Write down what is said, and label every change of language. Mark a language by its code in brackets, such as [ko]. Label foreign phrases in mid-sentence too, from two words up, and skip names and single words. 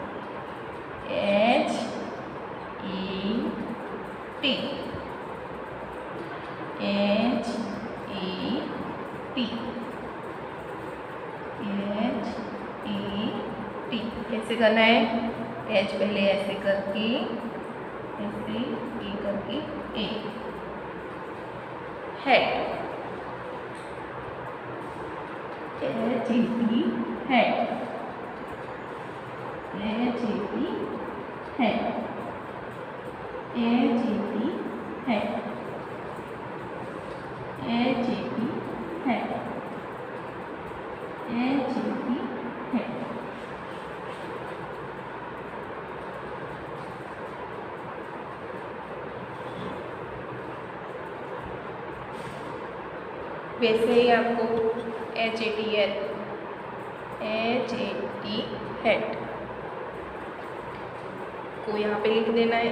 [en] H A T, H A T, H A T [hi] कैसे करना है, H पहले ऐसे करके ऐसे A करके A हैट, [en] HAT hat, HAT hat, HAT hat, HAT hat, HAT hat. [hi] वैसे ही आपको [en] HAT hat [hi] को यहाँ पे लिख देना है।